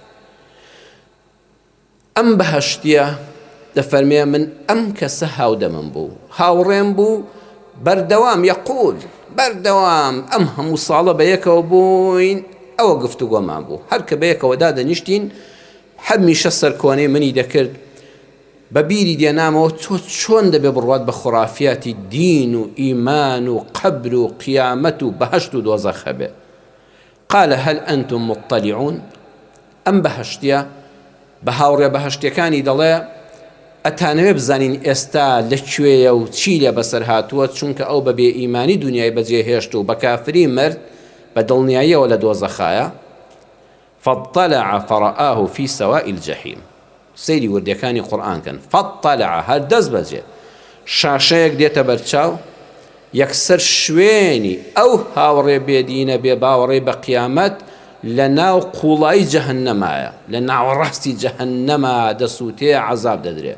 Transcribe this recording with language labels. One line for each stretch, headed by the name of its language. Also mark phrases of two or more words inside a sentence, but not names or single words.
Central Kurdish: ئەم بەهەشتیە دەفەرمێ من ئەم کەسە هاودەمم بوو، هاوڕێم بوو، بەردەوام یەقول بەردەوام ئەم هەموو ساڵە بە یەکەوە بووین، ئەوە گفتوگۆمان بوو، هەر کە بە یەکەوە دادەنیشتین هەمیشە سەرکۆنەی منی دەکرد، بە بیری دێنامەوە تۆ چۆن دەبێ بڕوات بە خوڕافیاتی دین و ئیمان و قەبر و قیامەت و بەهەشت و دۆزەخ هەبێ.
Arabic: قال هل أنتم مطلعون؟
Central Kurdish: ئەم بەهەشتیە بە هاوڕێ بەهەشتیەکانی دەڵێ ئەتانەوێ بزانین ئێستا لەکوێیە و چی لێ بەسەر هاتووە، چونکە ئەو بە بێ ئیمانی دنیای بەجێهێشت و بە کافری مرد، بە دڵنیاییەوە لە دۆزەخایە.
Arabic: فاطلع فرآه في سواء الجحيم.
Central Kurdish: سەیری وردەکانی قورئان کەن. فاطلع هەر دەست بەجێ شاشەیەک دێتە بەرچاو، یەکسەر شوێنی ئەو هاوڕێ بێدینە بێ باوەڕێ بە قیامەت لە ناو قوڵایی جەهەنەمایە، لە ناوەڕاستی جەهەنەما دەسووتێ عەزاب دەدرێ.